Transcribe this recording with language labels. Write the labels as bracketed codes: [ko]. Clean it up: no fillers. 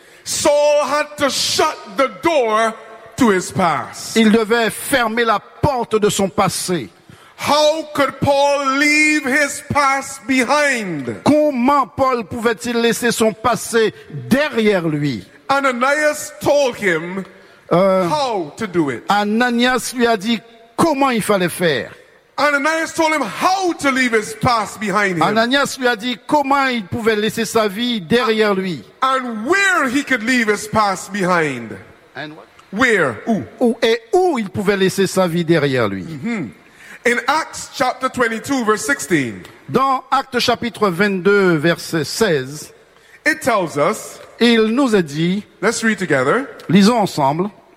[en] Saul had to shut the door to his past. [fr] Il devait fermer la porte de son passé. [en] How could Paul leave his past behind? [fr] Comment Paul pouvait-il laisser son passé derrière lui? [en] Ananias told him how to do it. [fr] Ananias lui a dit comment il fallait faire. [en] Ananias told him how to leave his past behind him. [fr] Ananias lui a dit comment il pouvait laisser sa vie derrière lui. [en] And where he could leave his past behind. And what? Where? [fr] Où? Et où il pouvait laisser sa vie derrière lui. [en] Mm-hmm. In Acts chapter 22 verse 16. [fr] Dans Actes chapitre 22 verset 16. [en] It tells us. [fr] Il nous a dit. [en] Let's read together. [fr] Lisons ensemble.